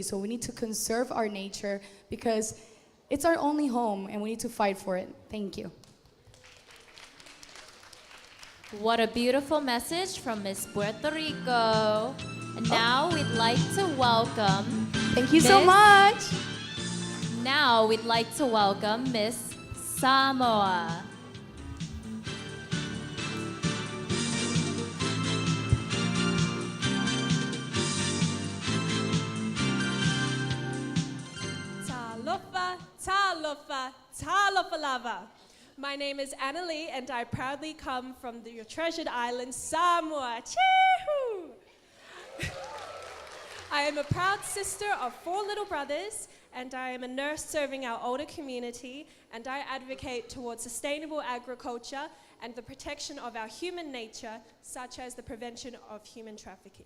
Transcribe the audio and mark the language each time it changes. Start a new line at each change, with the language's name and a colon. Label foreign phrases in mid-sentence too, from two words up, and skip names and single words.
English: So we need to conserve our nature because it's our only home and we need to fight for it. Thank you. What a beautiful message from Miss Puerto Rico. And now we'd like to welcome... Thank you so much. Now we'd like to welcome Miss Samoa.
Samoan: Talofa, talofa, talofa lava.
English: My name is Annalie, and I proudly come from your treasured island, Samoa. Chee-hoo! I am a proud sister of 4 little brothers, and I am a nurse serving our older community, and I advocate towards sustainable agriculture and the protection of our human nature, such as the prevention of human trafficking.